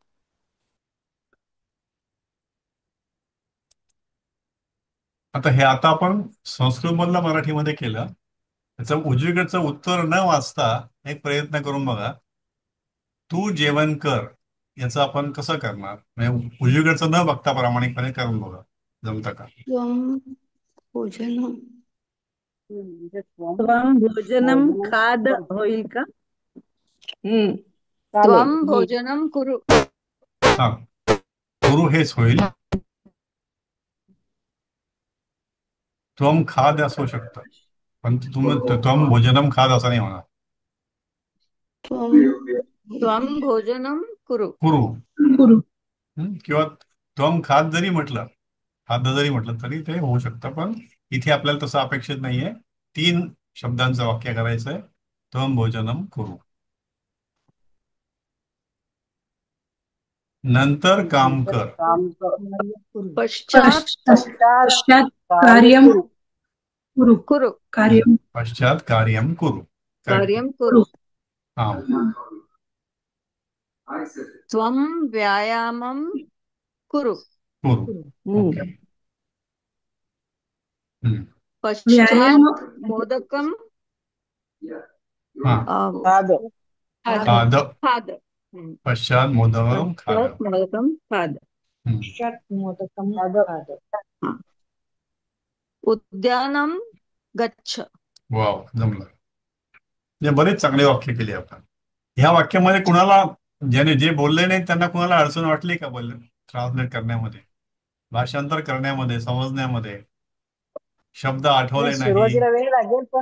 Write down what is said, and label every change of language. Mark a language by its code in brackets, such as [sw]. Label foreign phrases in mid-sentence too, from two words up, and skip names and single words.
[mr] आता हे आपण संस्कृत मधलं मराठीमध्ये केलं. त्याचं उजवीकडचं उत्तर न वाचता एक प्रयत्न करून बघा. तू जेवण कर याचं आपण कसं करणार, म्हणजे उजवीकडचं न बघता प्रामाणिकपणे करून बघा, जमतं का? भोजनम [sa] त्वम भोजनम खाद [mr] होईल का? [sa] त्वम भोजनम कुरु. [mr] हा, गुरु हेच होईल. [sa] त्वम खाद [mr] असू शकतं, पण [sa] त्वम भोजनम खाद [mr] असं नाही होणार. [sa] त्वम भोजनम कुरु. [mr] कुरु किंवा [sa] त्वम खाद [mr] जरी म्हटलं, खाद्य जरी म्हटलं तरी ते होऊ शकतं, पण इथे आपल्याला तसं अपेक्षित नाहीये. 3 शब्दांचं वाक्य करायचंय. [sa] त्वम भोजनम कुरु, [mr] नंतर काम कर. [sa] पश्चात कार्यम कुरु. कार्यम पश्चात कार्यम कुरु. कार्यम कुरु. [mr] हा, [sa] त्वम व्यायामम कुरु. [mr] ओके. [sa] पश्चात मोदकम खाद. पश्चात मोदकम खाद. मोदकम खाद. उद्यानम गच्छ. [mr] वाव, जमलं. म्हणजे बरेच चांगले वाक्य केले आपण. ह्या वाक्यामध्ये कुणाला, ज्याने जे बोलले नाही त्यांना कुणाला अडचण वाटली का बोलले ट्रान्सलेट करण्यामध्ये, भाषांतर करण्यामध्ये, समजण्यामध्ये? शब्द आठवले नाही? सुरुवातीला वेळ लागेल, पण